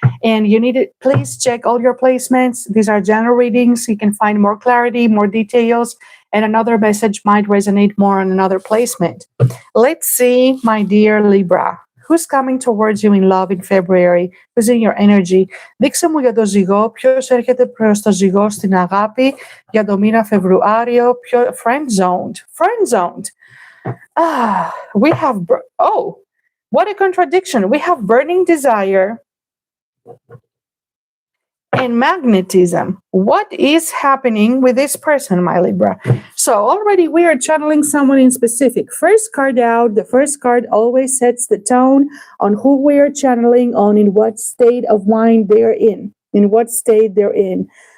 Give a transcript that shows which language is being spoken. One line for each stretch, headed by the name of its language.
English: And you need to please check all your placements. These are general readings. You can find more clarity, more details, and another message might resonate more on another placement. Let's see, my dear Libra, who's coming towards you in love in February, who's in your energy.
Greek: Δείξε μου για το ζυγό, ποιος έρχεται προς το ζυγό στην αγάπη, για το μήνα Φεβρουάριο,
English: friend-zoned. We have, what a contradiction. We have burning desire and magnetism. What is happening with this person, my Libra? So already we are channeling someone in specific. First card out, the first card always sets the tone on who we are channeling on, in what state of mind they're in what state they're in.